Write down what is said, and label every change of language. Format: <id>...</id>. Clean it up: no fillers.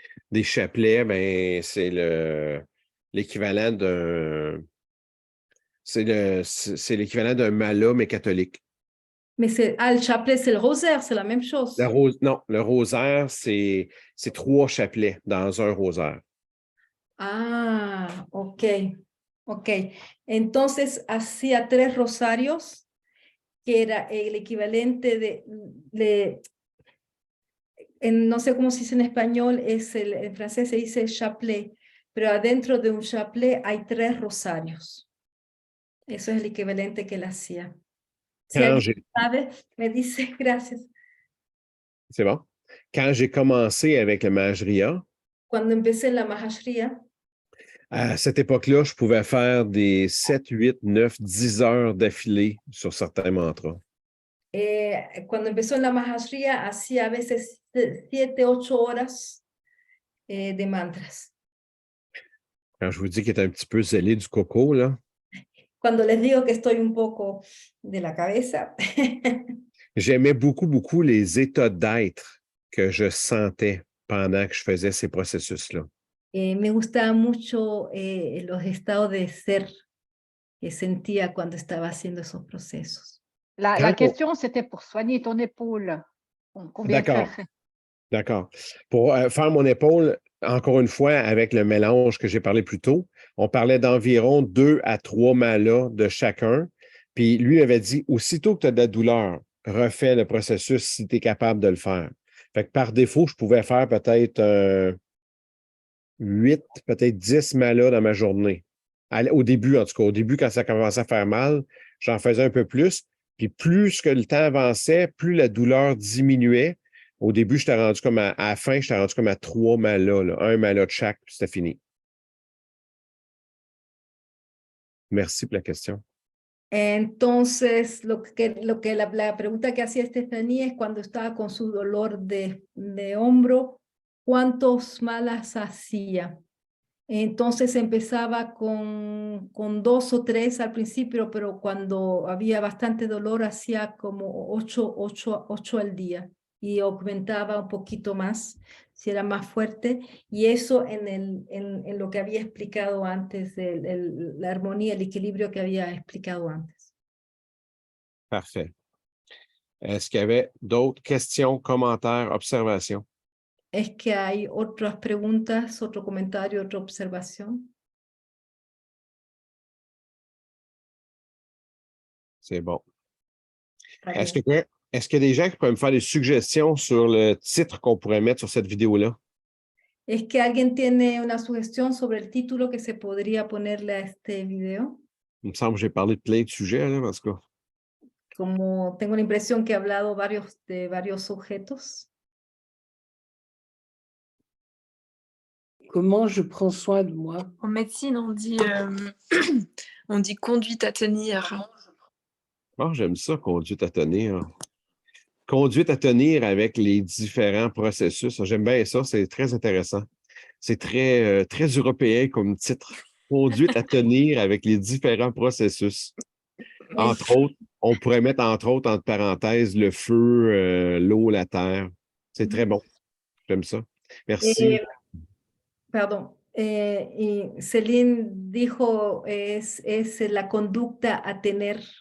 <fr>Des chapelets, ben, c'est l'équivalent d'un. C'est l'équivalent d'un mala, mais catholique. Mais le chapelet, c'est le rosaire, c'est la même chose. Non, le rosaire, c'est 3 chapelets dans un rosaire. Ah, ok. Ok.</fr> <es>Entonces hacía 3 rosarios, que era el equivalente no sé cómo se dice en español, en francés se dice chapelet, pero adentro de un chapelet hay 3 rosarios. Eso es el equivalente que él hacía. Si alguien sabe, me dice gracias.</es> <fr>C'est bon. Quand j'ai commencé avec le Mahajriya,</fr> <es>Cuando empecé en la Mahashriya,</es> <fr>à cette époque-là, je pouvais faire des 7, 8, 9, 10 heures d'affilée sur certains mantras.</fr> <es>Cuando empezó en la Mahashriya, hacía a veces 7, 8 horas de mantras.</es> <fr>Quand je vous dis qu'il est un petit peu zélé du coco, là.</fr> <es>Cuando les digo que estoy un poco de la cabeza.</es> <fr>J'aimais beaucoup, beaucoup les états d'être que je sentais pendant que je faisais ces processus-là.</fr> <es>Me gustaba mucho los estados de ser que sentía cuando estaba haciendo esos procesos.</es> <fr>La question, c'était pour soigner ton épaule. Combien D'accord. D'accord. Pour faire mon épaule, encore une fois, avec le mélange que j'ai parlé plus tôt, on parlait d'environ 2 à 3 malas de chacun. Puis lui avait dit, aussitôt que tu as de la douleur, refais le processus si tu es capable de le faire. Fait que par défaut, je pouvais faire peut-être 8, peut-être 10 malas dans ma journée. Au début, en tout cas, au début, quand ça commençait à faire mal, j'en faisais un peu plus. Puis plus que le temps avançait, plus la douleur diminuait. Au début, j'étais rendu comme à la fin, j'étais rendu comme à 3 malas, là, un mala de chaque, puis c'était fini. Merci pour la question.</fr> <es>Entonces, la pregunta que hacía Estefanía es cuando estaba con su dolor de hombro, ¿cuántos malas hacía? Entonces empezaba con 2 o 3 al principio, pero cuando había bastante dolor hacía como 8 al día y aumentaba un poquito más si era más fuerte. Y eso en lo que había explicado antes, la armonía, el equilibrio que había explicado antes.</es> <fr>Parfait. Est-ce qu'il y avait d'autres questions, commentaires, observations?</fr> <es>¿Es que hay otras preguntas, otro comentario, otra observación?</es> <fr>C'est bon.</fr> <es>Está</es> <fr>Est-ce</fr> <es>bien.</es> <fr>qu'il y a des gens qui pourraient me faire des suggestions sur le titre qu'on pourrait mettre sur cette vidéo-là?</fr> <es>¿Es que alguien tiene una sugestión sobre el título que se podría ponerle a este video?</es> <fr>Il me semble que j'ai parlé de plein de sujets, là, en tout cas.</fr> <es>Como tengo la impresión que he hablado de varios sujetos.</es> <fr>Comment je prends soin de moi? En médecine, on dit, on dit conduite à tenir. Oh, j'aime ça, conduite à tenir. Conduite à tenir avec les différents processus. J'aime bien ça, c'est très intéressant. C'est très, très européen comme titre. Conduite à tenir avec les différents processus. Entre autres, on pourrait mettre entre autres, entre parenthèses, le feu, l'eau, la terre. C'est très bon. J'aime ça. Merci.</fr> <es>Perdón. Y Céline dijo es la conducta a tener.</es>